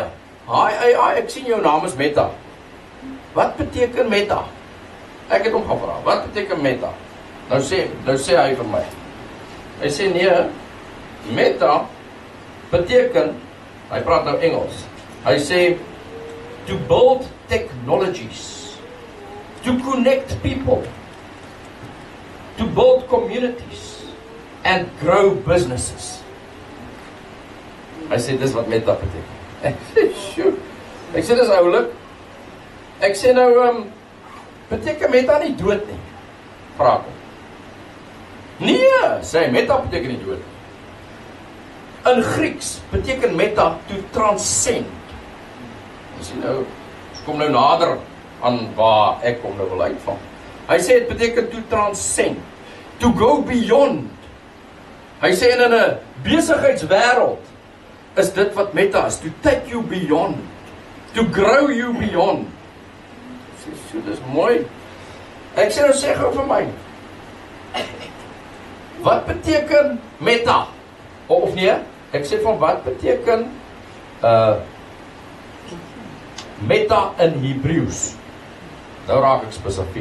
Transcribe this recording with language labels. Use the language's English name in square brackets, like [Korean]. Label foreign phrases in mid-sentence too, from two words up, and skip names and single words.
[Afrikaans] Hi AI, ek sien jou naam is Meta. Wat beteken Meta? Ek het hom gevra, wat beteken Meta? Nou sê hy vir my. Hy sê nee, Meta beteken, hy praat nou Engels. Hy sê [English] to build technologies, to connect people, to build communities and grow businesses. [Afrikaans] Hy sê dis wat Meta beteken. Ek sê, sjoe. Ek sê dis oulik. Ek sê nou, beteken Meta nie dood nie? Vraag hom. Nee, sê hy, Meta beteken nie dood. In Grieks beteken Meta [English] to transcend. [Afrikaans] Jy sien nou, kom nou nader aan waar ek kom nou wil uitvang. Hy sê het beteken [English] to transcend, to go beyond. [Afrikaans] Hy sê in 'n besigheidswêreld is dit wat Meta is, [English] to take you beyond, to grow you beyond. [Afrikaans] So, dis mooi. Ek sê nou, sê gou vir my, wat beteken Meta? Of nee, ek sê van wat beteken Meta in Hebreëus? Nou raak ek spesifiek.